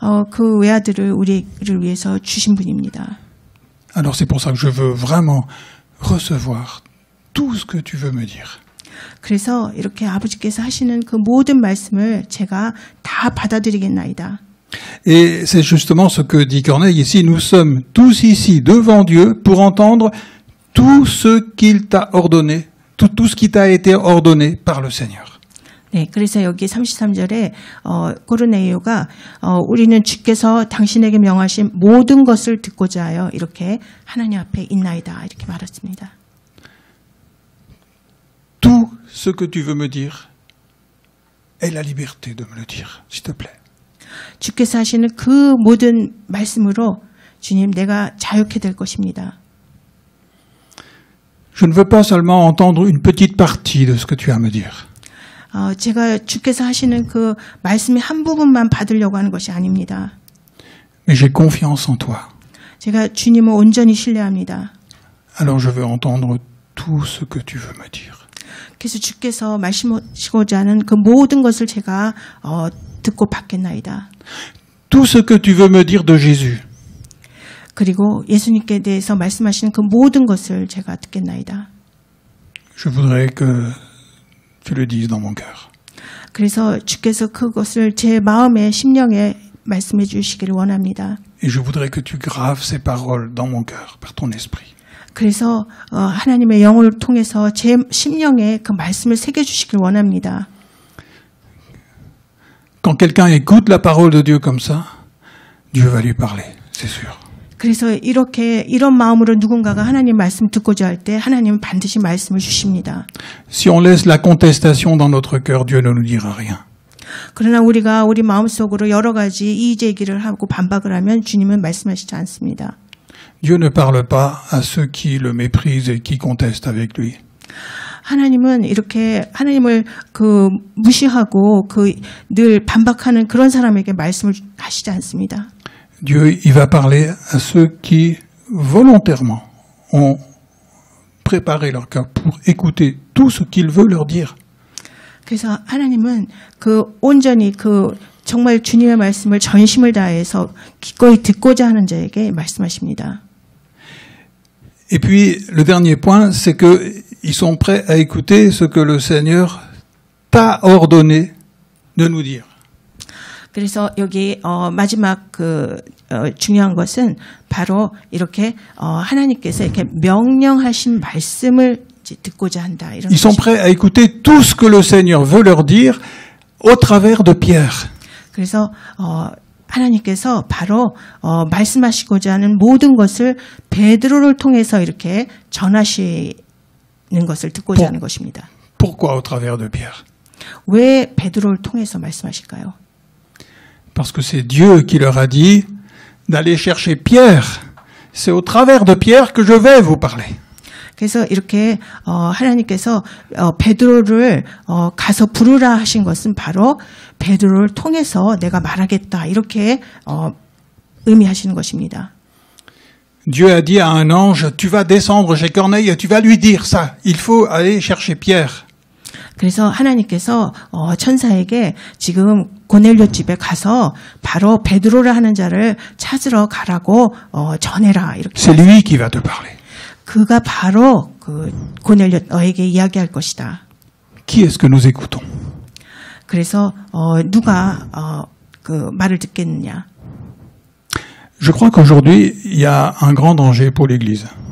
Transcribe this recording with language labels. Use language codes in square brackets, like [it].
[ko] 그 외아들을 우리를 위해서 주신 분입니다. [fr] Alors c'est pour ça que je veux vraiment recevoir tout ce que tu veux me dire. [ko] 그래서 이렇게 아버지께서 하시는 그 모든 말씀을 제가 다 받아들이겠나이다. [fr] Et c'est justement ce que dit Corneille ici. Nous sommes tous ici devant Dieu pour entendre tout ce qu'il t'a ordonné, tout ce qui t'a été ordonné par le Seigneur. [ko] 네, 그래서 여기 33절에 고르네이오가 우리는 주께서 당신에게 명하신 모든 것을 듣고자 하여 이렇게 하나님 앞에 있나이다 이렇게 말했습니다. [fr] Tout ce que tu veux me dire, aie la liberté de me le dire, s'il te plaît. [ko] 주께서 하시는 그 모든 말씀으로 주님 내가 자유케 될 것입니다. [fr] Je ne veux pas seulement entendre une petite partie de ce que tu as à me dire. [ko] 제가 주께서 하시는 그 말씀의 한 부분만 받으려고 하는 것이 아닙니다. [fr] Mais j'ai confiance en toi. [ko] 제가 주님을 온전히 신뢰합니다. [fr] Alors je veux entendre tout ce que tu veux me dire. [ko] 그래서 주께서 말씀하시고자 하는 그 모든 것을 제가 듣고 받겠나이다. [fr] Tout ce que tu veux me dire de Jésus. [ko] 그리고 예수님께 대해서 말씀하시는 그 모든 것을 제가 듣겠나이다. [fr] Je voudrais que tu le dises dans mon cœur. [ko] 그래서 주께서 그것을 제 마음에 심령에 말씀해 주시기를 원합니다. [fr] Et je voudrais que tu graves ces paroles dans mon cœur par ton esprit. [ko] 그래서 하나님의 영을 통해서 제 심령에 그 말씀을 새겨 주시길 원합니다. [fr] Quand quelqu'un écoute la parole de Dieu comme ça, Dieu va lui parler, c'est sûr. [ko] 그래서 이런 마음으로 누군가가 하나님 말씀 듣고자 할 때 하나님은 반드시 말씀을 주십니다. [fr] Si on laisse la contestation dans notre cœur, Dieu ne nous dira rien. [ko] 그러나 우리가 우리 마음속으로 여러 가지 이의제기를 하고 반박을 하면 주님은 말씀하시지 않습니다. [fr] Dieu ne parle pas à ceux qui le méprisent et qui contestent avec lui. [ko] 하나님은 이렇게 하나님을 무시하고 늘 반박하는 그런 사람에게 말씀을 하시지 않습니다. [fr] Dieu, il va parler à ceux qui volontairement ont préparé leur cœur pour écouter tout ce qu'il veut leur dire. [ko] 그래서 하나님은 온전히 정말 주님의 말씀을 전심을 다해서 기꺼이 듣고자 하는 자에게 말씀하십니다. [fr] Et puis, le dernier point, c'est qu'ils sont prêts à écouter ce que le Seigneur t'a ordonné de nous dire. [ko] 그래서 여기 마지막 중요한 것은 바로 이렇게 하나님께서 이렇게 명령하신 말씀을 듣고자 한다. 이런 [fr] Ils sont prêts à écouter tout ce que le Seigneur veut leur dire au travers de Pierre. [ko] 그래서 하나님께서 바로 말씀하시고자 하는 모든 것을 베드로를 통해서 이렇게 전하시는 것을 듣고자 하는 것입니다. [fr] Pourquoi au travers de Pierre? [ko] 왜 베드로를 통해서 말씀하실까요? [fr] Parce que c'est Dieu qui leur a dit d'aller chercher Pierre. C'est au travers de Pierre que je vais vous parler. [ko] 그래서 이렇게 하나님께서 베드로를 가서 부르라 하신 것은 바로 베드로를 통해서 내가 말하겠다 이렇게 의미하시는 것입니다. [fr] Dieu a dit à un ange, tu vas descendre chez Corneille et tu vas lui dire ça. Il faut aller chercher Pierre. [ko] 그래서 하나님께서 천사에게 지금 고넬료 집에 가서 바로 베드로를 하는 자를 찾으러 가라고 전해라 이렇게. [fr] C'est lui qui va te parler. [ko] 그가 바로 고넬료 너에게 이야기할 것이다. [fr] Qui est-ce que nous écoutons? [ko] 그래서 누가 말을 듣겠느냐? [fr] Je crois qu'aujourd'hui, il y a un grand danger pour l'Église.